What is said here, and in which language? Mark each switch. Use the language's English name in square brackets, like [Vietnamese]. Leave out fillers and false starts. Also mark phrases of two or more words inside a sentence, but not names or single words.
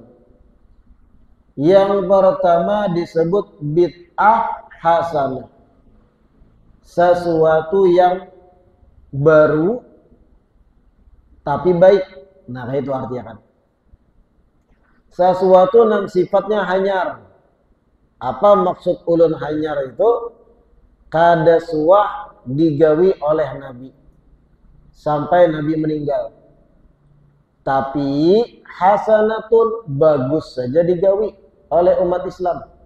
[Indonesian] Yang pertama disebut bid'ah hasanah, sesuatu yang baru tapi baik. [Banjar] Nah, itu artinya kan sesuatu yang sifatnya hanyar. Apa maksud ulun hanyar itu? Kada suah digawi oleh Nabi sampai Nabi meninggal, tapi hasanatun bagus saja digawi oleh umat Islam.